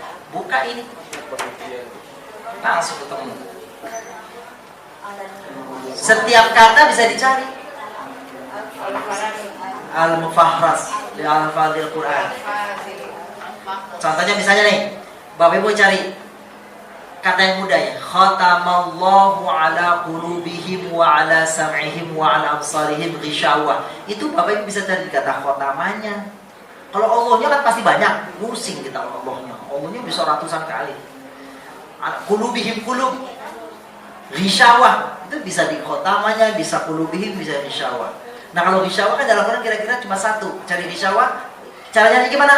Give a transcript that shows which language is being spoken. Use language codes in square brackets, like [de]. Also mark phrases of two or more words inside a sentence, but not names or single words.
[id] Buka ini, langsung ketemu. Setiap kata bisa dicari. Al-Mufahras di Al-Fadil Quran. Contohnya misalnya nih, Bapak Ibu cari kata yang mudah ya. [ar] ختم الله على قلوبهم وعلى سمعهم وعلى أبصارهم غشاوة. [id] Itu Bapak Ibu bisa cari kata khotamanya. Kalau Allahnya kan pasti banyak, pusing kita Allahnya. Allahnya bisa ratusan kali. [ar] قلوبهم قلوب غشاوة [id] itu bisa di khotamanya, bisa qulubihim, bisa ghishawah. Nah kalau ghishawah kan dalam Quran kira-kira cuma satu. Cari ghishawah, caranya gimana?